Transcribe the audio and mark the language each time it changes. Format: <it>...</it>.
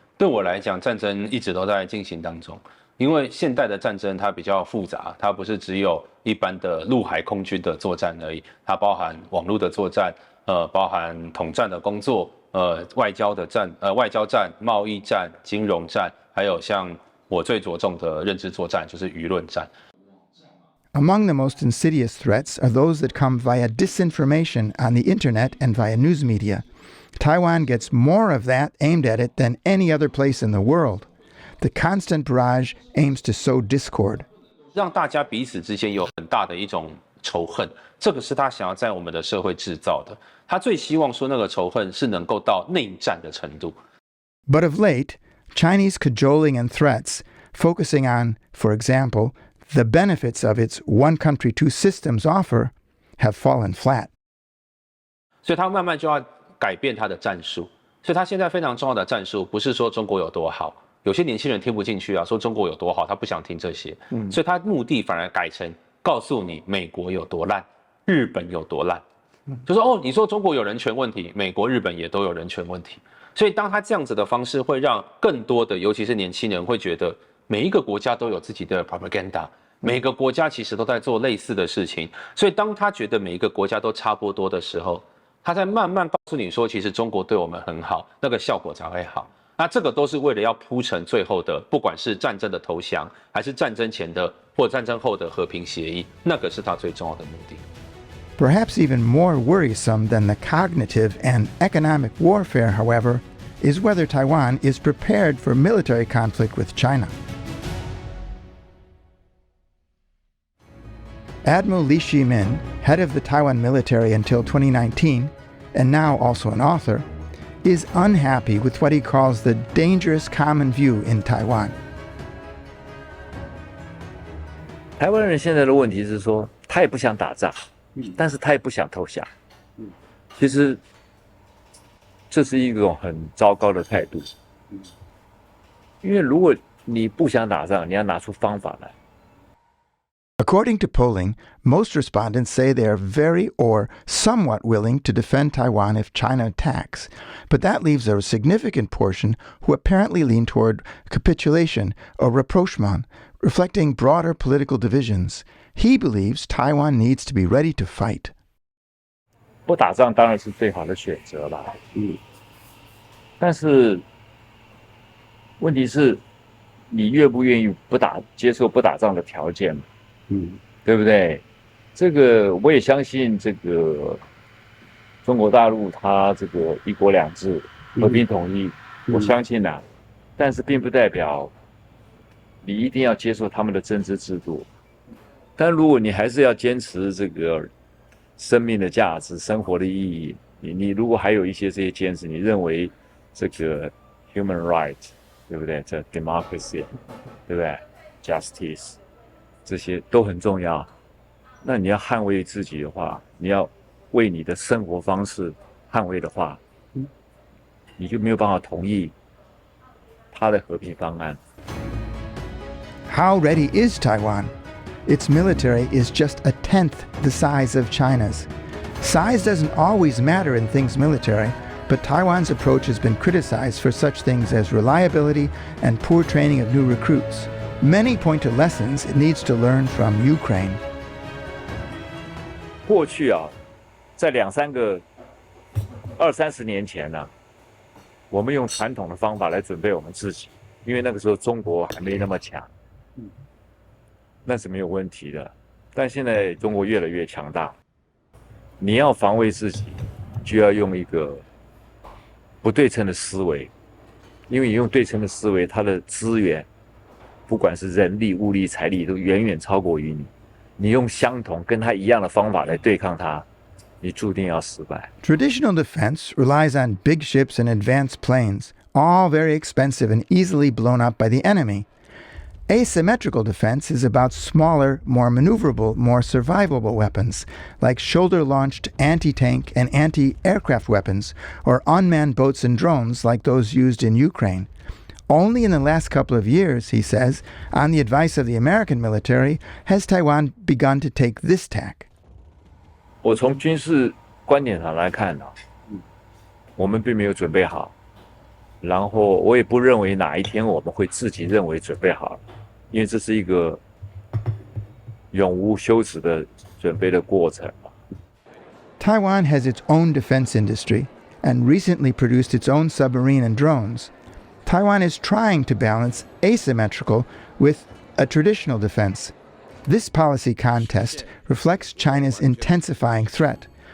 <zh>对我来讲，战争一直都在进行当中。因为现代的战争它比较复杂，它不是只有一般的陆海空军的作战而已，它包含网络的作战，包含统战的工作，外交战、贸易战、金融战，还有像我最着重的认知作战，就是舆论战。</zh> <en>Among the most insidious threats are those that come via disinformation on the internet and via news media. Taiwan gets more of that aimed at it than any other place in the world. The constant barrage aims to sow discord.</en> <zh>让大家彼此之间有很大的一种仇恨，这个是他想要在我们的社会制造的。他最希望说那个仇恨是能够到内战的程度。</zh> <en>But of late, Chinese cajoling and threats, focusing on, for example, the benefits of its one country, two systems offer, have fallen flat.</en> <zh>所以他慢慢就要改变他的战术。所以他现在非常重要的战术不是说中国有多好，有些年轻人听不进去啊，说中国有多好，他不想听这些。所以他目的反而改成告诉你美国有多烂，日本有多烂。就说哦，你说中国有人权问题，美国、日本也都有人权问题。所以当他这样子的方式，会让更多的，尤其是年轻人，会觉得每一个国家都有自己的 propaganda， 每个国家其实都在做类似的事情。所以当他觉得每一个国家都差不多的时候，他在慢慢告诉你说，其实中国对我们很好，那个效果才会好。那这个都是为了要铺成最后的，不管是战争的投降，还是战争前的或战争后的和平协议，那个是他最重要的目的。</zh> <en>Perhaps even more worrisome than the cognitive and economic warfare, however, is whether Taiwan is prepared for military conflict with China. Admiral Li Shimin, head of the Taiwan military until 2019, and now also an author, is unhappy with what he calls the dangerous common view in Taiwan.</en> <zh>台湾人现在的问题是说，他也不想打仗，但是他也不想投降。其实这是一种很糟糕的态度，因为如果你不想打仗，你要拿出方法来。</zh> <en>According to polling, most respondents say they are very or somewhat willing to defend Taiwan if China attacks, but that leaves a significant portion who apparently lean toward capitulation or rapprochement, reflecting broader political divisions. He believes Taiwan needs to be ready to fight.</en> <zh>不打仗当然是最好的选择啦，但是问题是，你愿不愿意接受不打仗的条件嘛？对不对？这个我也相信，这个中国大陆它这个一国两制、和平统一，我相信啊，但是并不代表你一定要接受他们的政治制度。但如果你还是要坚持这个生命的价值、生活的意义，你如果还有一些这些坚持，你认为这个</zh> <en>human right，</en> <zh>对不对？这 democracy， 对不对 ？justice。这些都很重要。那你要捍卫自己的话，你要为你的生活方式捍卫的话，你就没有办法同意他的和平方案。</zh> <en>How ready is Taiwan? Its military is just a tenth the size of China's. Size doesn't always matter in things military, but Taiwan's approach has been criticized for such things as reliability and poor training of new recruits. Many point to lessons it needs to learn from Ukraine.</en> <zh>过去啊，在20-30年前呢，我们用传统的方法来准备我们自己，因为那个时候中国还没那么强，那是没有问题的。但现在中国越来越强大，你要防卫自己，就要用一个不对称的思维，因为你用对称的思维，它的资源。不管是人力、物力、财力，都远远超过于你。你用相同跟他一样的方法来对抗他，你注定要失败。</zh> <en>Traditional defense relies on big ships and advanced planes, all very expensive and easily blown up by the enemy. Asymmetrical defense is about smaller, more maneuverable, more survivable weapons, like shoulder-launched anti-tank and anti-aircraft weapons, or unmanned boats and drones like those used in Ukraine. Only in the last couple of years, he says, on the advice of the American military, has Taiwan begun to take this tack.</en> <zh>我从军事观点上来看呢，我们并没有准备好，然后我也不认为哪一天我们会自己认为准备好了，因为这是一个永无休止的准备的过程。</zh> <en>Taiwan has its own defense industry and recently produced its own submarine and drones. Taiwan is trying to balance asymmetrical with a traditional defense. This policy contest reflects China's intensifying threat.</en>